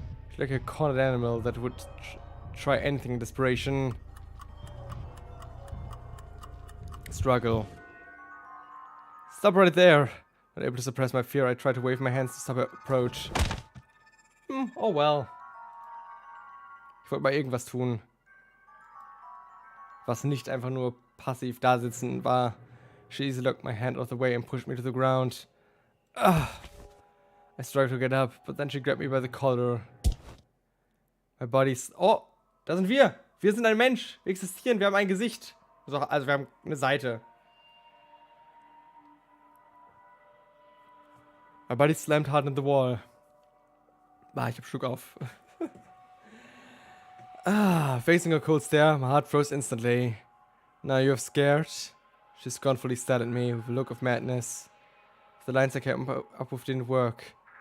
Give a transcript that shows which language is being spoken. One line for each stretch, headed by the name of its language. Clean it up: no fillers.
English: She's like a cornered animal that would try anything in desperation. Struggle. Stop right there! Not able to suppress my fear, I tried to wave my hands to stop her approach. Oh well.
German: Ich wollte mal irgendwas tun. Was nicht einfach nur passiv da sitzen war.
English: She easily locked my hand out of the way and pushed me to the ground. I struggled to get up, but then she grabbed me by the collar. My body's...
German: Oh, da sind wir! Wir sind ein Mensch! Wir existieren, wir haben ein Gesicht. Also wir haben eine Seite.
English: My body slammed hard into the wall.
German: Ich hab Schluck auf.
English: Facing her cold stare, my heart froze instantly. Now you're scared? She scornfully stared at me with a look of madness. The lines I came up with didn't work.